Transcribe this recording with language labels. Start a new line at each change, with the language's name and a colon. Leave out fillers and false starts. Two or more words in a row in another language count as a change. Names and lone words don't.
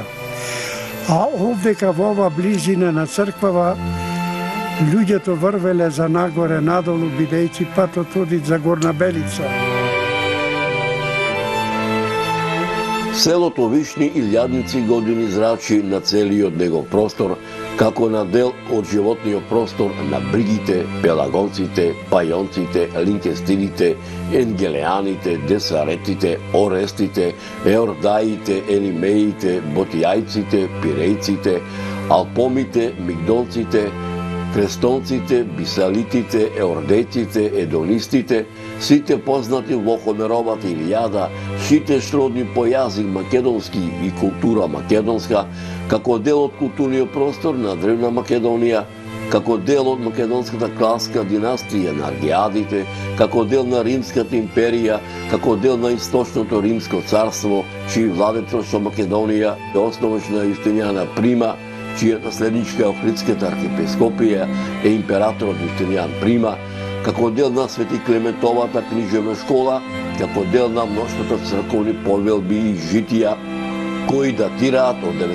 Macedonian: А овдека во ова близина на црквава луѓето врвеле за нагоре, надолу, бидејќи патот оди за Горна Белица. Селото Вишни илјадници години зрачи на целиот негов простор, како на дел од животниот простор на бригите, пелагонците, пајонците, линкестидите, енгелеаните, десаретите, орестите, еордаите, елимеите, ботијајците, пирејците, алпомите, мигдонците, крестонците, бисалитите, еордеците, едонистите, сите познати во Хомеровата Илијада, сите сродни по јазик македонски и култура македонска, како дел од културниот простор на Древна Македонија, како дел од македонската класка династија на Аргиадите, како дел на Римската империја, како дел на Источното Римско царство, чиј владетел со Македонија е основачна Јустинијана Прима, чија наследничка е Охридската архиепископија е императорот Јустинијан Прима, како дел на Свети Клементовата книжевна школа, како дел на мноштвото црковни повелби и житија, кои датираат од